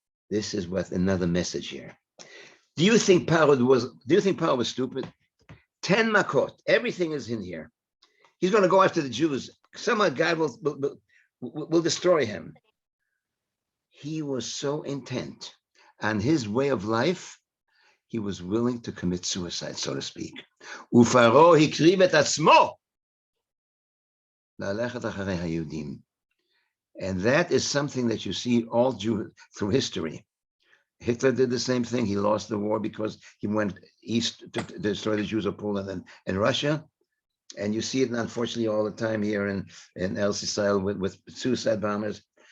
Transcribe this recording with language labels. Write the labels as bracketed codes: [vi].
[en] This is what another message here. Do you think Paro was stupid? 10 makot. Everything is in here. He's going to go after the Jews. Somehow God will destroy him. He was so intent on his way of life, he was willing to commit suicide, so to speak. [he] ופרעה הקריב את עצמו ללכת אחרי היהודים. [en] And that is something that you see all through history. Hitler did the same thing. He lost the war because he went east to destroy the Jews of Poland and Russia. And you see it, unfortunately, all the time here in El Israel with suicide bombers.